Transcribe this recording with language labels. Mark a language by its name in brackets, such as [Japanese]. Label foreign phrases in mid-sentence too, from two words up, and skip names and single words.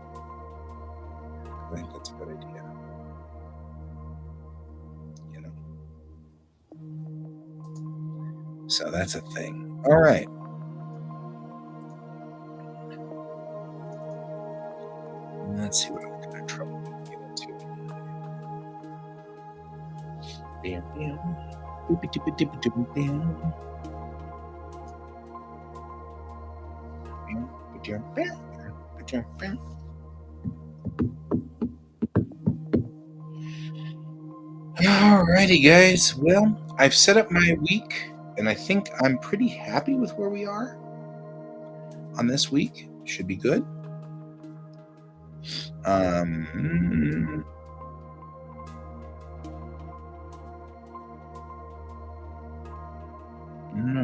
[English] I think that's a good idea. You know. So that's a thing. All right. Let's see what I'm going to trouble get into. Bam, bam. Boopy, doopy, doopy, doopy, bam. Bam, ba-dum, bam, ba-dum, bam. Alrighty, guys. Well, I've set up my week, and I think I'm pretty happy with where we are on this week. Should be good. I don't know.